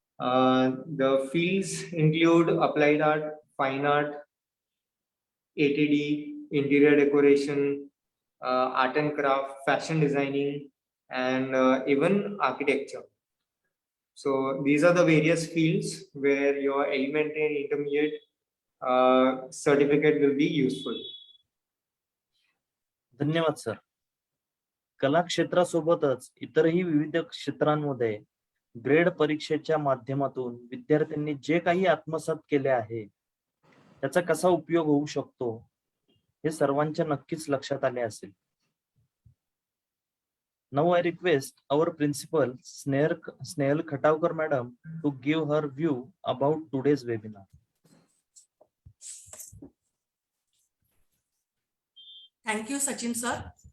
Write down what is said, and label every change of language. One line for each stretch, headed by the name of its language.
English: The fields include applied art, fine art, ATD, interior decoration, art and craft, fashion designing, and even architecture. So these are the various fields where your elementary and intermediate certificate will be useful.
Marathi: धन्यवाद sir. कला क्षेत्रासोबतच इतरही विविध क्षेत्रांमध्ये grade परीक्षेच्या माध्यमातून विद्यार्थ्यांनी जे काही आत्मसात केले आहे त्याचा कसा उपयोग होऊ शकतो हे सर्वांच्या नक्कीच लक्षात आले असेल.
English: Now I request our principal Snehal Khatawkar madam to give her view about today's webinar. Thank you, Sachin sir.